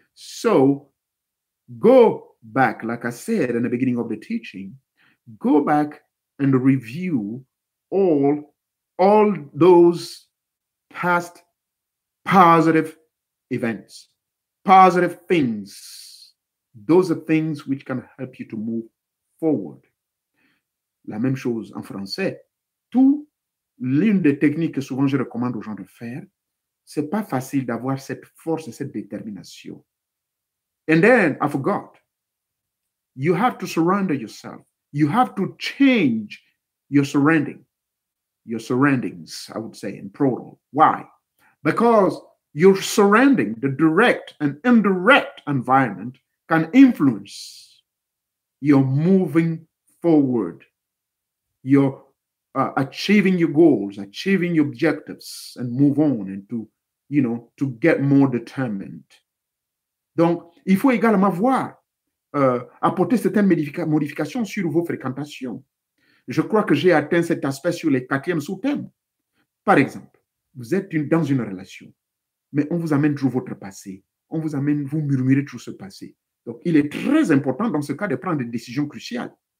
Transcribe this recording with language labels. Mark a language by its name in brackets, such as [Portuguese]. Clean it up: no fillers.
[English] So go back, like I said in the beginning of the teaching, go back and review all those past positive events, positive things. Those are things which can help you to move forward. [French] La même chose en français. Tout, l'une des techniques que souvent je recommande aux gens de faire, c'est pas facile d'avoir cette force et cette détermination. [English] And then, I forgot. You have to surrender yourself. You have to change your surrendering. Your surroundings, I would say, in plural. Why? Because your surrounding, the direct and indirect environment, can influence your moving forward, your achieving your goals, achieving your objectives, and move on and to get more determined. [French] Donc, il faut également voir apporter certaines modifications sur vos fréquentations. Je crois que j'ai atteint cet aspect sur les quatrièmes sous-thèmes. Par exemple, vous êtes dans une relation, mais on vous amène toujours votre passé. On vous amène, vous murmurez toujours ce passé. Donc, il est très important dans ce cas de prendre des décisions cruciales.